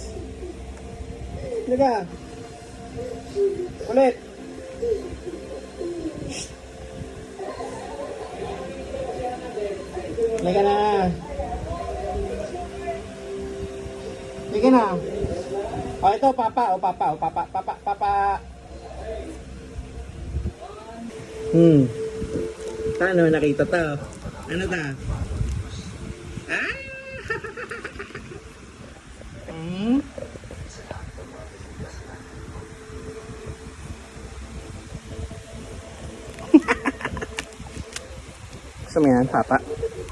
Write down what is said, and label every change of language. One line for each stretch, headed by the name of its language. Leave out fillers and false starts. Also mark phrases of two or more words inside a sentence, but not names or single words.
Filipino: Halika. Kulit. Halika na. Halika na. O, ito, papa. O, papa. O, papa. Papa. Papa. Paano nakita to? Ano ta? Ah! Gusto mo yan, papa?